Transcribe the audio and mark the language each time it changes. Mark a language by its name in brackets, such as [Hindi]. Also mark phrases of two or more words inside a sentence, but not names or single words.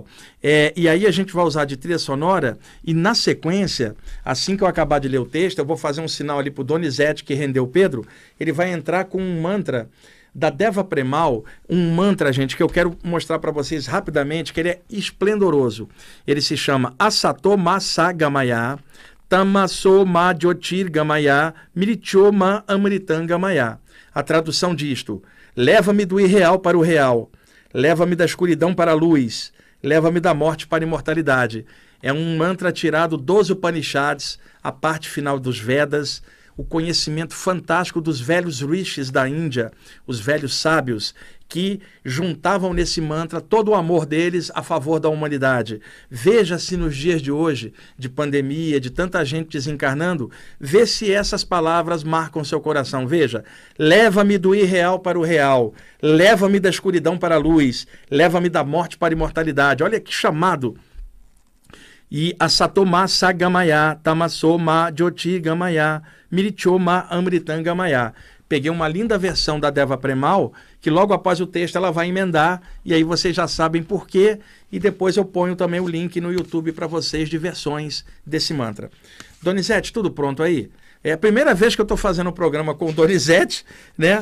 [Portuguese] E aí a gente vai usar de trilha sonora e, na sequência, assim que eu acabar de ler o texto, eu vou fazer um sinal ali para o Donizete, que rendeu o Pedro, ele vai entrar com um mantra da Deva Premal um mantra, gente, que eu quero mostrar para vocês rapidamente, que ele é esplendoroso. Ele se chama [Sanskrit] Asato Ma Sa Gamaya, Tamaso Ma Jyotir Gamaya, Mrityo Ma Amritam Gamaya. [Portuguese] A tradução disto: leva-me do irreal para o real, leva-me da escuridão para a luz, leva-me da morte para a imortalidade. É um mantra tirado dos Upanishads, a parte final dos Vedas, o conhecimento fantástico dos velhos rishis da Índia, os velhos sábios, que juntavam nesse mantra todo o amor deles a favor da humanidade. Veja se nos dias de hoje, de pandemia, de tanta gente desencarnando, vê se essas palavras marcam seu coração. Veja, leva-me do irreal para o real, leva-me da escuridão para a luz, leva-me da morte para a imortalidade. Olha que chamado! [Sanskrit] E Asato Ma Sa Gamaya, Tamaso Ma Jyoti Gamaya, Mrityo Ma Amritam Gamaya. [Portuguese] Peguei uma linda versão da Deva Premal, que logo após o texto ela vai emendar, e aí vocês já sabem por quê, e depois eu ponho também o link no YouTube para vocês de versões desse mantra. Donizete, tudo pronto aí? É a primeira vez que eu estou fazendo um programa com o Donizete, né?